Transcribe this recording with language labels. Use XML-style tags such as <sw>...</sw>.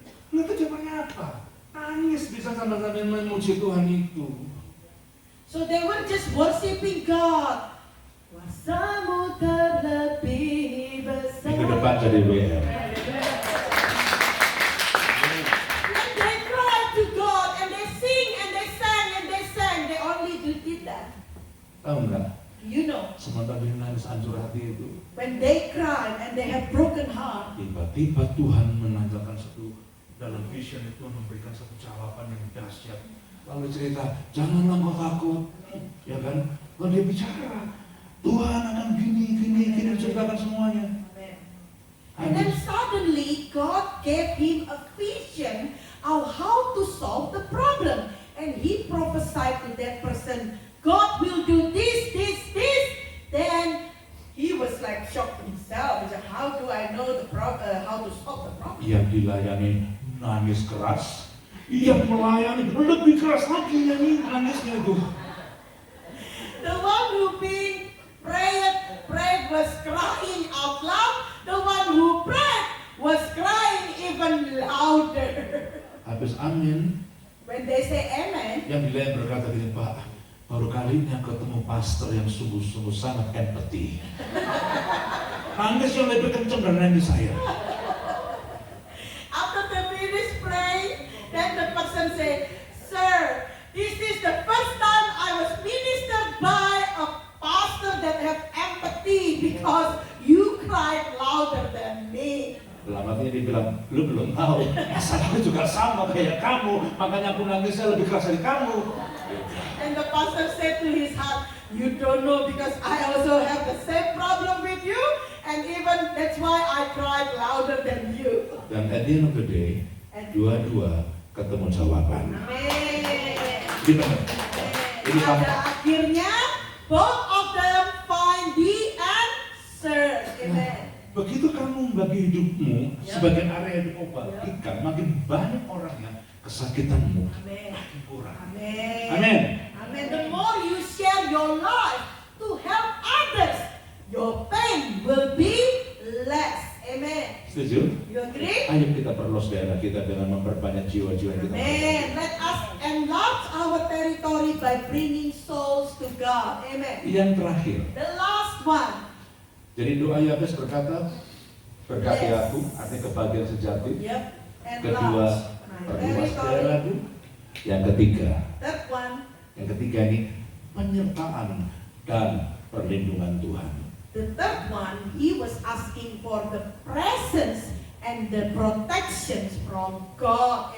<id>Nggak tahu jawabannya apa. Nangis bisa sambil memuji Tuhan itu.</id> <en>So they were just worshiping God.</en> <id>Kuasamu terlebih besar. Minggu depan jadi WM.</id> <en>And they cried to God, and they sing, and they sang, and they sang. They only did that.</en> <id>Tahu nggak?</id> <en>You know,</en> <id>Sementara dia nangis hancur hati itu,</id> <en>when they cried and they have broken heart,</en> <id>tiba-tiba Tuhan menanyakan satu dalam vision itu, memberikan satu jawaban yang dahsyat. Lalu cerita, janganlah kau takut, ya kan? Lalu dia bicara, Tuhan akan gini, ceritakan semuanya.</id> <en>and then suddenly God gave him a vision of how to solve the problem. And he prophesied to that person, God will do this. Then he was like shocked himself. He said, how do I know how to solve the problem?</en> <id>Yang dilayani nangis keras, yang melayani lebih keras lagi nangisnya itu.</id> <en>The one who being prayed was crying out loud. The one who prayed was crying even louder.</en> <id>Habis amin,</id> <en>When they say amen,</en> <id>yang dilayani berkata gini, Pak, baru kali ini aku ketemu pastor yang sungguh-sungguh sangat empati. Nangis yang lebih kencang dari nangis saya.</id> <en>after they finish praying, then the person say, Sir, this is the first time I was ministered by a pastor that have empathy because you cried louder than me.</en> <id>Dalam artinya dia bilang, lu belum tahu, masalahnya juga sama kayak kamu, makanya aku nangisnya lebih keras dari kamu.</id> <en>And the pastor said to his heart, you don't know because I also have the same problem with you, and even that's why I cried louder than you.</en> <id>Dan</id> <en>at the end of the day,</en> <id>dua-dua ketemu jawaban.</id> <en>Amen.</en> <id>Gimana? Ini Pada akhirnya,</id> <en>both of them find the answer. Amen.</en> <id>Begitu kamu membagi hidupmu sebagai area yang diobatikan, makin banyak orang yang kesakitanmu</id> <en>Amen.</en> <id>makin kurang.</id> <en>Amen.</en> <id>Amin.</id> <en>Amen. The more you share your life to help others, your pain will be less. Amen.</en> <id>Setuju?</id> <en>You agree?</en> <id>Ayo kita perluas daerah kita dengan memperbanyak jiwa-jiwa yang kita</id> <en>Amen. Let us enlarge our territory by bringing souls to God. Amen.</en> <id>Yang terakhir,</id> <en>The last one.</en> <id>jadi doa Yabes berkata, berkati</id> <en>Yes.</en> <id>aku, artinya kebahagiaan sejati.</id> <en>Yep.</en> <id>Kedua,</id> <en>Enlarge my</en> <id>perluas</id> <en>territory.</en> <id>daerahku. Yang ketiga</id> <en>Third one.</en> <id>ini penyertaan dan perlindungan Tuhan.</id> <en>The third one, he was asking for the presence and the protections from God.</en>